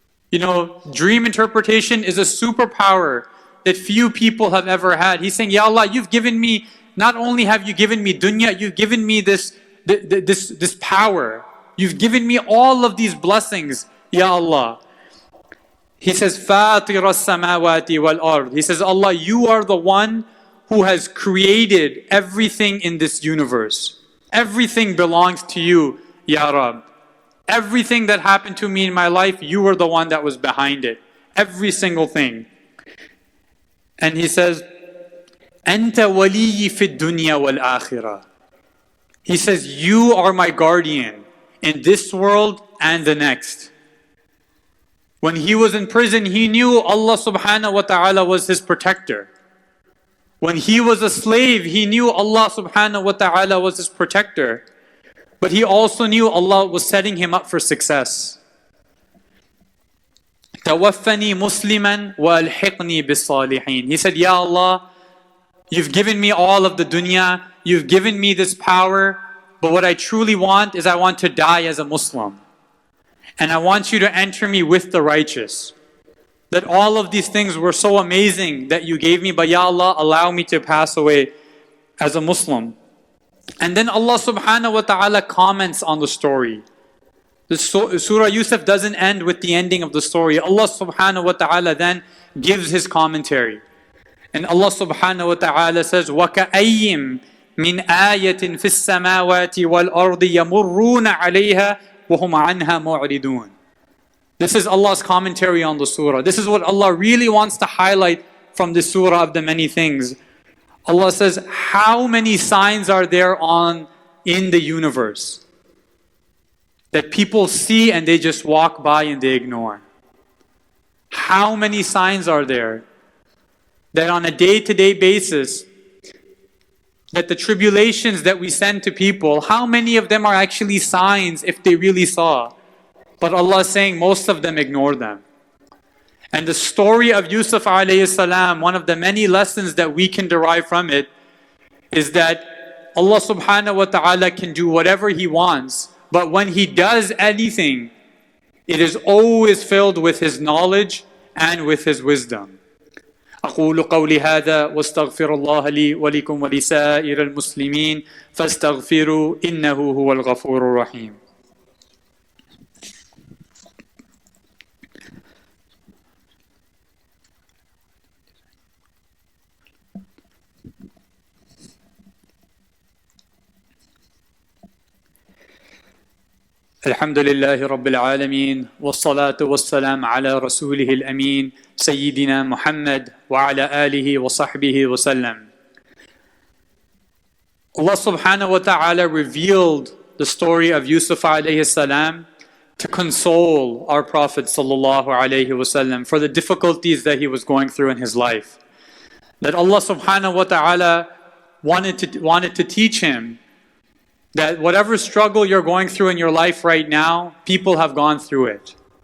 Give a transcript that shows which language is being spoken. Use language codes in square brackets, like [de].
[en] You know, dream interpretation is a superpower that few people have ever had. He's saying, Ya Allah, you've given me, not only have you given me dunya, you've given me this power. You've given me all of these blessings, Ya Allah. He says, [ar] فَاطِرَ السَّمَاوَاتِ وَالْأَرْضِ. [en] He says, Allah, you are the one who has created everything in this universe. Everything belongs to you, Ya Rab. Everything that happened to me in my life, you were the one that was behind it. Every single thing. And he says, [ar] أَنْتَ وَلِيِّ فِي الدُّنْيَا وَالْآخِرَةِ. [en] He says, you are my guardian in this world and the next. When he was in prison, he knew Allah subhanahu wa ta'ala was his protector. When he was a slave, he knew Allah subhanahu wa ta'ala was his protector. But he also knew Allah was setting him up for success. [ar] Tawaffani musliman wa alhiqni bis-salihin. [en] He said, Ya Allah, you've given me all of the dunya, you've given me this power, but what I truly want is I want to die as a Muslim. And I want you to enter me with the righteous. That all of these things were so amazing that you gave me, but Ya Allah, allow me to pass away as a Muslim. And then Allah subhanahu wa ta'ala comments on the story. The Surah Yusuf doesn't end with the ending of the story. Allah subhanahu wa ta'ala then gives His commentary. And Allah subhanahu wa ta'ala says, [ar] وَكَأَيِّم مِّنْ آيَةٍ فِي السَّمَاوَاتِ وَالْأَرْضِ يَمُرُّونَ عَلَيْهَا وَهُمْ عَنْهَا مُعْرِضُونَ. [en] This is Allah's commentary on the surah. This is what Allah really wants to highlight from this surah of the many things. Allah says, how many signs are there in the universe that people see and they just walk by and they ignore? How many signs are there that on a day-to-day basis, that the tribulations that we send to people, how many of them are actually signs if they really saw? But Allah is saying most of them ignore them. And the story of Yusuf alayhi salam, one of the many lessons that we can derive from it, is that Allah subhanahu wa ta'ala can do whatever He wants, but when He does anything, it is always filled with His knowledge and with His wisdom. [ar] أقول قولي هذا واستغفر الله لي ولكم ولسائر المسلمين فاستغفروا إنه هو الغفور الرحيم. الحمد لله رب العالمين والصلاة والسلام على رسوله الأمين سيدنا محمد وعلى آله وصحبه وسلم. [en] Allah subhanahu wa ta'ala revealed the story of Yusuf alayhi salam to console our Prophet sallallahu alayhi wasallam for the difficulties that he was going through in his life. That Allah subhanahu wa ta'ala wanted to teach him that whatever struggle you're going through in your life right now, people have gone through it.